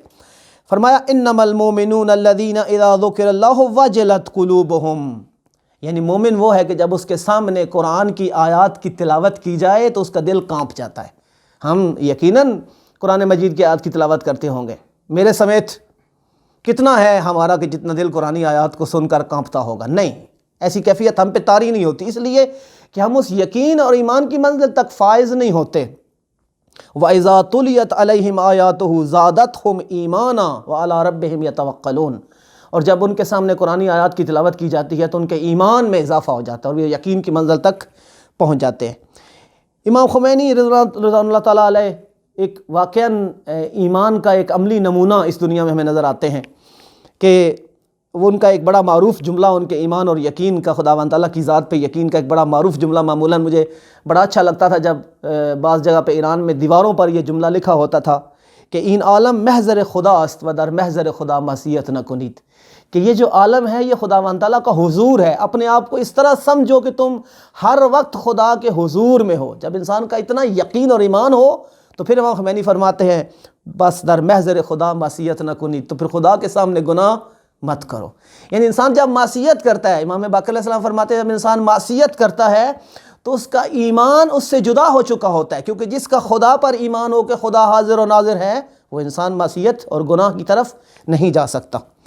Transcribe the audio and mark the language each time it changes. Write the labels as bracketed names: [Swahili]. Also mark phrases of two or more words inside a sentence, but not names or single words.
[Urdu] فرمایا [Arabic] انما المؤمنون الذین اذا ذکر اللہ وجلت قلوبہم، [Urdu] یعنی مومن وہ ہے کہ جب اس کے سامنے قرآن کی آیات کی تلاوت کی جائے تو اس کا دل کانپ جاتا ہے۔ ہم یقیناً قرآن مجید کی آیات کی تلاوت کرتے ہوں گے، میرے سمیت کتنا ہے ہمارا کہ جتنا دل قرآنی آیات کو سن کر کانپتا ہوگا؟ نہیں، ایسی کیفیت ہم پہ طاری نہیں ہوتی، اس لیے کہ ہم اس یقین اور ایمان کی منزل تک فائز نہیں ہوتے۔ [Arabic] وَإِذَا تُلِيَتْ عَلَيْهِمْ آيَاتُهُ زَادَتْهُمْ إِيمَانًا وَعَلَىٰ رَبِّهِمْ يَتَوَكَّلُونَ، [Urdu] اور جب ان کے سامنے قرآنی آیات کی تلاوت کی جاتی ہے تو ان کے ایمان میں اضافہ ہو جاتا ہے اور وہ یقین کی منزل تک پہنچ جاتے ہیں۔ امام خمینی رضوان اللہ تعالیٰ علیہ ایک واقعاً ایمان کا ایک عملی نمونہ اس دنیا میں ہمیں نظر آتے ہیں کہ وہ ان کا ایک بڑا معروف جملہ، ان کے ایمان اور یقین کا، خداوند تعالیٰ کی ذات پہ یقین کا ایک بڑا معروف جملہ، معمولاً مجھے بڑا اچھا لگتا تھا جب بعض جگہ پہ ایران میں دیواروں پر یہ جملہ لکھا ہوتا تھا کہ [Persian] این عالم محضر خدا است و در محضر خدا معصیت نہ کنید، [Urdu] کہ یہ جو عالم ہے یہ خداوند تعالیٰ کا حضور ہے، اپنے آپ کو اس طرح سمجھو کہ تم ہر وقت خدا کے حضور میں ہو۔ جب انسان کا اتنا یقین اور ایمان ہو تو پھر امام خمینی فرماتے ہیں بس [Persian] در محضر خدا معصیت نہ کنید، [Urdu] تو پھر خدا کے سامنے گناہ مت کرو۔ یعنی انسان جب معصیت کرتا ہے، امام باقر علیہ السلام فرماتے ہیں جب انسان معصیت کرتا ہے تو اس کا ایمان اس سے جدا ہو چکا ہوتا ہے، کیونکہ جس کا خدا پر ایمان ہو کہ خدا حاضر و ناظر ہے، وہ انسان معصیت اور گناہ کی طرف نہیں جا سکتا۔